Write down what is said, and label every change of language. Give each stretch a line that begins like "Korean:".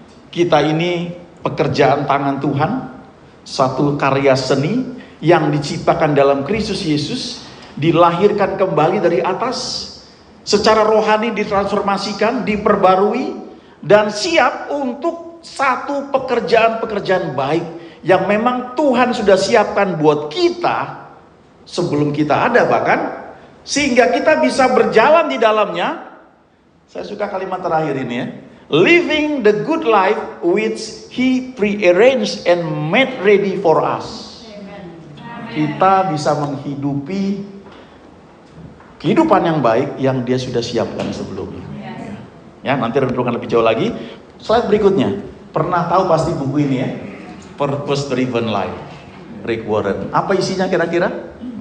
Indonesian: Kita ini pekerjaan tangan Tuhan, satu karya seni yang diciptakan dalam Kristus Yesus, dilahirkan kembali dari atas, secara rohani ditransformasikan, diperbarui, dan siap untuk satu pekerjaan-pekerjaan baik yang memang Tuhan sudah siapkan buat kita sebelum kita ada bahkan, sehingga kita bisa berjalan di dalamnya. Saya suka kalimat terakhir ini ya.
English: Living the good life which He prearranged and made ready for us.
Indonesian: Kita bisa menghidupi kehidupan yang baik yang Dia sudah siapkan sebelumnya. Ya, nanti renungkan lebih jauh lagi. Slide berikutnya. Pernah tahu pasti buku ini ya? Purpose Driven Life, Rick Warren. Apa isinya kira-kira?